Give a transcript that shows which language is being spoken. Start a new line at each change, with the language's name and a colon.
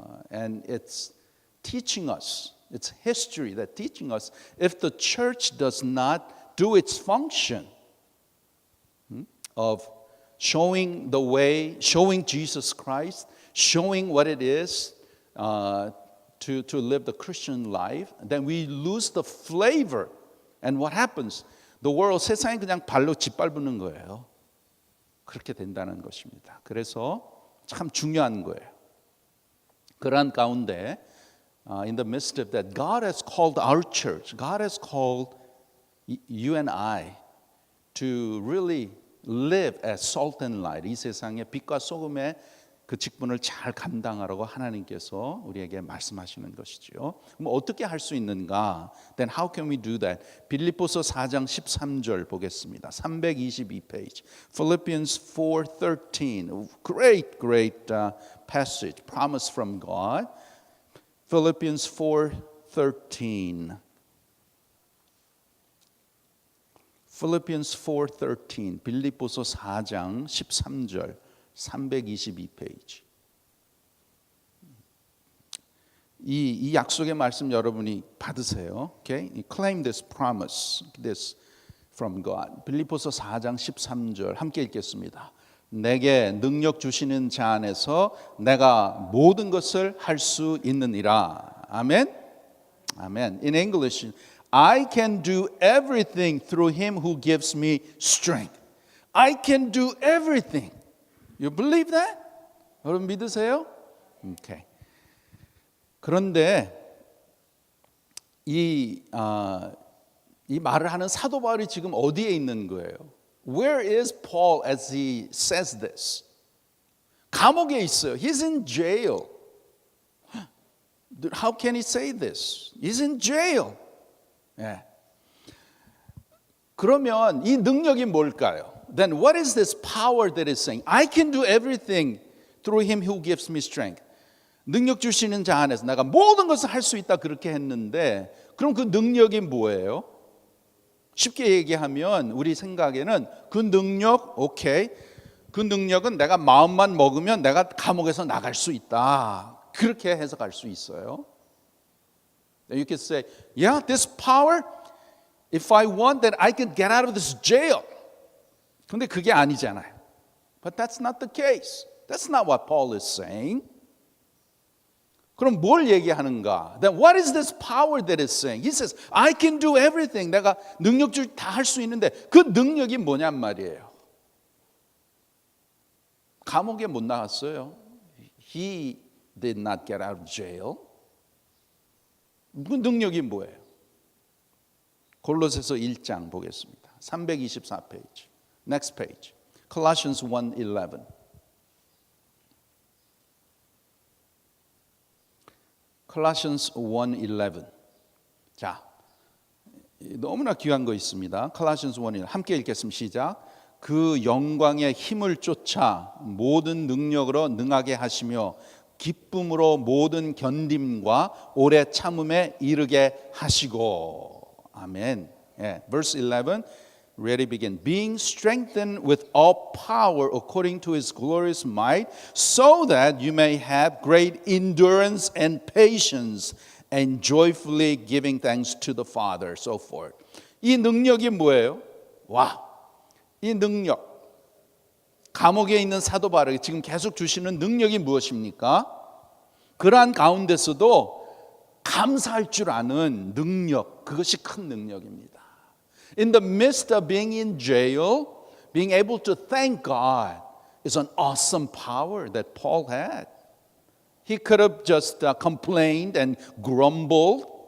English: And it's teaching us, it's history that teaching us, if the church does not do its function of showing the way, showing Jesus Christ, showing what it is to live the Christian life, then we lose the flavor. And what happens? The world,
Korean: 세상이 그냥 발로 짓밟는 거예요. 그렇게 된다는 것입니다. 그래서 참 중요한 거예요. 그러한 가운데,
English: in the midst of that, God has called our church, God has called you and I to really live as salt and light.
Korean: 이 세상에 빛과 소금의 그 직분을 잘 감당하라고 하나님께서 우리에게 말씀하시는 것이죠. 그럼 어떻게 할 수 있는가?
English: Then how can we do that?
Korean: 빌립보서 4장 13절 보겠습니다. 322페이지. Philippians 4:13.
English: Great passage. Promise from God. Philippians 4:13.
Korean: Philippians 4:13. 빌립보서 4장 13절. 322페이지. 이 약속의 말씀 여러분이 받으세요.
English: Okay? Claim this promise, this from God.
Korean: 빌립보서 4장 13절 함께 읽겠습니다. 내게 능력 주시는 자 안에서 내가 모든 것을 할 수 있느니라. 아멘. 아멘.
English: In English, I can do everything through him who gives me strength. I can do everything. You believe that?
Korean: 여러분 믿으세요?
English: Okay.
Korean: 그런데 이 말을 하는 사도 바울이 지금 어디에 있는 거예요?
English: Where is Paul as he says this?
Korean: 감옥에 있어요.
English: He's in jail. How can he say this? He's in jail. 예.
Korean: 그러면 이 능력이 뭘까요?
English: Then what is this power that is saying? I can do everything through him who gives me strength.
Korean: 능력 주시는 자 안에서 내가 모든 것을 할 수 있다 그렇게 했는데 그럼 그 능력이 뭐예요? 쉽게 얘기하면 우리 생각에는 그 능력, 오케이. 그 능력은 내가 마음만 먹으면 내가 감옥에서 나갈 수 있다. 그렇게 해석할 수 있어요.
English: You can say, yeah, this power, if I want, then I can get out of this jail.
Korean: 근데 그게 아니잖아요.
English: But that's not the case. That's not what Paul is saying.
Korean: 그럼 뭘 얘기하는가?
English: Then what is this power that is saying? He says, I can do everything.
Korean: 내가 능력줄 다 할 수 있는데 그 능력이 뭐냔 말이에요. 감옥에 못 나갔어요.
English: He did not get out of jail.
Korean: 그 능력이 뭐예요? 골로새서 1장 보겠습니다.
English: 324페이지. Next page. Colossians 1:11. Colossians 1:11.
Korean: 자, 너무나 귀한 거 있습니다. Colossians 1:11. 함께 읽겠습니다. 시작. 그 영광의 힘을 쫓아 모든 능력으로 능하게 하시며 기쁨으로 모든 견딤과 오래 참음에 이르게 하시고.
English: 아멘. 예, verse 11. Ready, begin. Being strengthened with all power according to his glorious might, so that you may have great endurance and patience, and joyfully giving thanks to the Father. So forth.
Korean: 이 능력이 뭐예요? 와, 이 능력. 감옥에 있는 사도 바울에게 지금 계속 주시는 능력이 무엇입니까? 그러한 가운데서도 감사할 줄 아는 능력, 그것이 큰 능력입니다.
English: In the midst of being in jail, being able to thank God is an awesome power that Paul had. He could have just complained and grumbled.